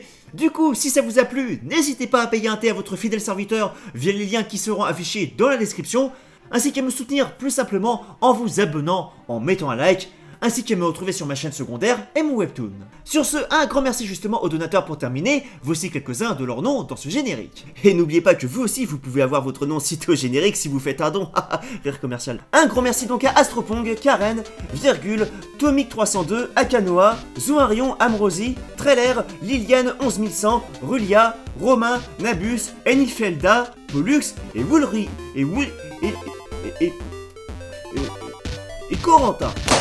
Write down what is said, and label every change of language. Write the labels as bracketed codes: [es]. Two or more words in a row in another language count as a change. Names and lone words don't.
[fr] Du coup, si ça vous a plu, n'hésitez pas à payer un thé à votre fidèle serviteur via les liens qui seront affichés dans la description, ainsi qu'à me soutenir plus simplement en vous abonnant, en mettant un like, ainsi qu'à me retrouver sur ma chaîne secondaire et mon webtoon. Sur ce, un grand merci justement aux donateurs pour terminer, voici quelques-uns de leurs noms dans ce générique. Et n'oubliez pas que vous aussi, vous pouvez avoir votre nom cité au générique si vous faites un don, rire commercial. Un grand merci donc à Astropong, Karen, Virgule, Tomic302, Akanoa, Zoarion, Amrosi, Treller, Liliane 11100, Rulia, Romain, Nabus, Enifelda, Pollux et Woolry, et Corentin.